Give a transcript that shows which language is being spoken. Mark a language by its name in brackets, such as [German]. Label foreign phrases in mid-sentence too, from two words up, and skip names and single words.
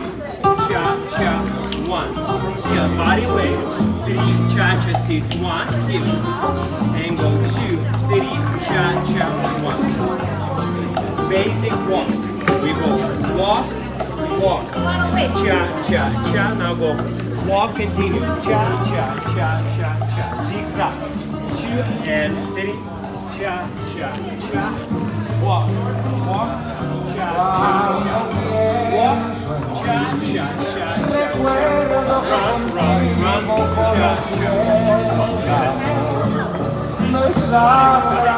[English] Cha, cha, 1. From here, body weight. 3, cha-cha seat, 1, hips, and go 2, 3, cha-cha, 1. Basic walks. We go walk, walk, cha-cha-cha. Now go walk continues, cha-cha-cha-cha-cha. Zigzag. 2 and 3, cha-cha-cha. Walk, walk, cha-cha-cha. Walk, cha-cha-cha-cha-cha. Run, run, run, cha-cha.